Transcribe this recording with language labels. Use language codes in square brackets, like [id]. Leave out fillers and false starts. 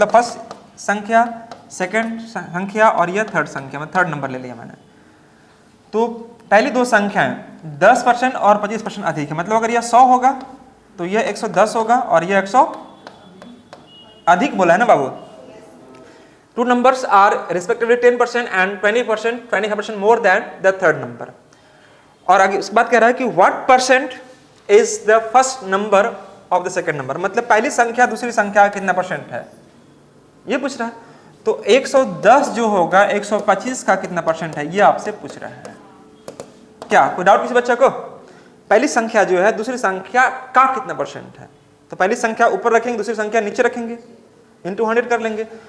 [hi] मतलब फर्स्ट संख्या, सेकंड संख्या और यह थर्ड संख्या, मैं थर्ड नंबर ले लिया मैंने। तो पहली दो संख्याएं 10% और 25% अधिक है। मतलब अगर यह 100 होगा तो यह 110 होगा और यह 100 अधिक बोला है ना बाबू। [en] Two numbers are respectively 10% and 20%, 25% more than the third number. [hi] और आगे उसके बाद कह रहा है कि [en] what percent is the first number of the second number, [hi] मतलब पहली संख्या दूसरी संख्या कितना % है ये पूछ रहा है। तो 110 जो होगा 125 का कितना % है ये आपसे पूछ रहा है। क्या कोई डाउट किसी बच्चा को? पहली संख्या जो है दूसरी संख्या का कितना % है, तो पहली संख्या ऊपर रखेंगे दूसरी संख्या नीचे रखेंगे, इंटू 100 कर लेंगे।